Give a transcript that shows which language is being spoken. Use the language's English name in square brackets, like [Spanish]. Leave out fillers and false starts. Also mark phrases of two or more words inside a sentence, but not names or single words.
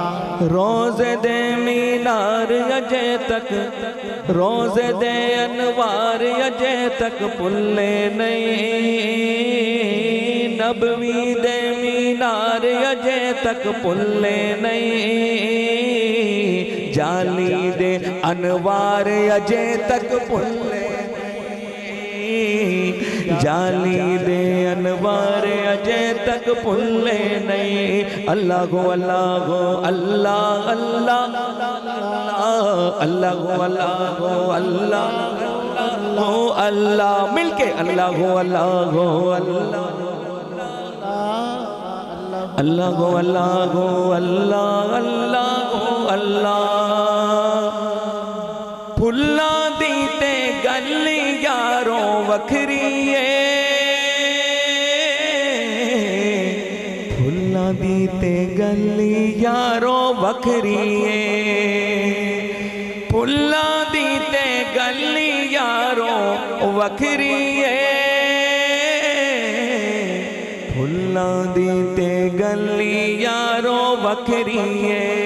[Punjabi] ਰੋਜ਼ੇ ਦੇ ਮੀਨਾਰ ਅਜੇ ਤਕ, ਰੋਜ਼ੇ ਦੇ ਅਨਵਾਰ ਅਜੇ ਤਕ ਪੁੱਲੇ ਨਹੀਂ, ਨਬਵੀ ਦੇ ਮੀਨਾਰ ਅਜੇ ਤਕ ਪੁੱਲੇ ਨਹੀਂ, ਜਾਲੀ ਦੇ ਅਨਵਾਰ ਅਜੇ ਤਕ ਪੁੱਲੇ, ਜਾਲੀ ਦੇ ਅਨਵਾਰ ਅਜੇ ਤਕ ਪੁੱਲੇ ਨਹੀਂ। [Arabic] الله هو الله هو الله الله الله هو الله هو الله هو الله، ملکے الله هو الله هو الله، الله هو الله هو الله الله هو الله. [Punjabi] ਫੁੱਲਾਂ ਦੀ ਤੇ ਗੱਲ ਯਾਰੋ ਵੱਖਰੀ ਹੈ, ਫੁੱਲਾਂ ਦੀ ਤੇ ਗੱਲ ਯਾਰੋ ਵੱਖਰੀ ਹੈ, ਫੁੱਲਾਂ ਦੀ ਤੇ ਗੱਲ ਯਾਰੋ ਵੱਖਰੀ ਹੈ, ਫੁੱਲਾਂ ਦੀ ਤੇ ਗੱਲ ਯਾਰੋ ਵੱਖਰੀ ਹੈ।